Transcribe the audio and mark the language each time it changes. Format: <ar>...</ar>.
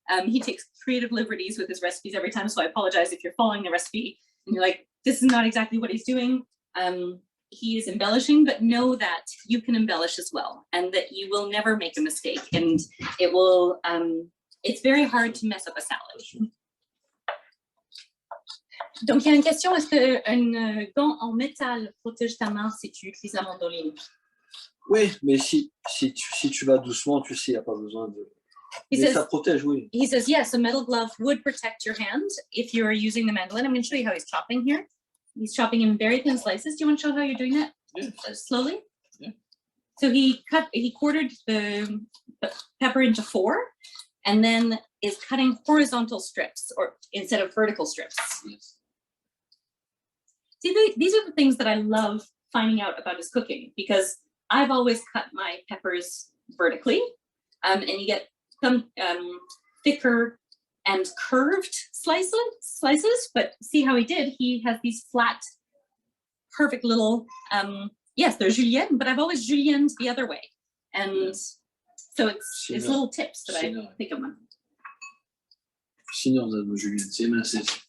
<en>He takes creative liberties with his recipes every time, so I apologize if you're following the recipe and you're like, this is not exactly what he's doing. He is embellishing, but know that you can embellish as well, and that you will never make a mistake, and it will, it's very hard to mess up a salad.</en> <fr>Donc, il y a une question, est-ce qu'un gant en métal protège ta main si tu utilises la mandoline? Oui, mais si tu vas doucement, tu sais, il n'y a pas besoin de... Mais ça protège, oui.</fr> <en>He says, yes, a metal glove would protect your hand if you're using the mandolin. I'm going to show you how he's chopping here. He's chopping in very thin slices. Do you want to show how you're doing that? Yeah. Slowly? Yeah. So he quartered the pepper into 4 and then is cutting horizontal strips or instead of vertical strips. Yes. See, these are the things that I love finding out about his cooking, because I've always cut my peppers vertically, and you get some thicker and curved slices, but see how he did? He has these flat, perfect little, yes, they're julienne, but I've always julienned the other way. And so it's little tips that I think of.</en> <fr>Sinon, on a julienne, c'est émincé.</fr>